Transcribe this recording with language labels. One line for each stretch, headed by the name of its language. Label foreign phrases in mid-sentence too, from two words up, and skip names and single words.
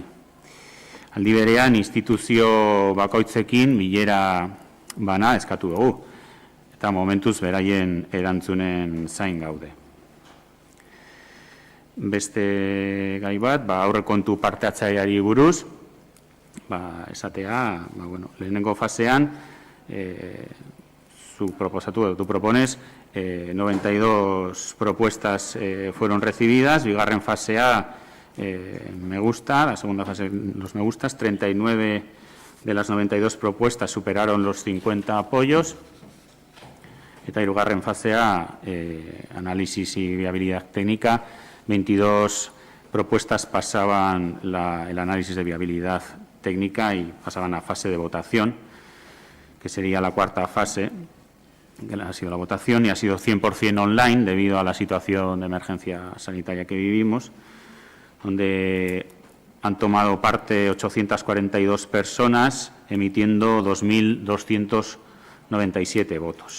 Basque: Aldi berean, instituzio bakoitzekin bilera bana eskatu dugu, eta momentuz beraien erantzunen zain gaude. Beste gai bat, aurrekontu parte-hartzaileari buruz, esatea, lehenengo fasean,
Spanish: tu propones, 92 propuestas fueron recibidas,
Basque: bigarren fasea
Spanish: me gusta, la segunda fase los me gustas, 39 de las 92 propuestas superaron los 50 apoyos,
Basque: eta hirugarren fasea,
Spanish: análisis y viabilidad técnica, 22 propuestas pasaban el análisis de viabilidad técnica y pasaban a fase de votación, que sería la cuarta fase, que ha sido la votación, y ha sido 100% online debido a la situación de emergencia sanitaria que vivimos, donde han tomado parte 842 personas, emitiendo 2.297 votos.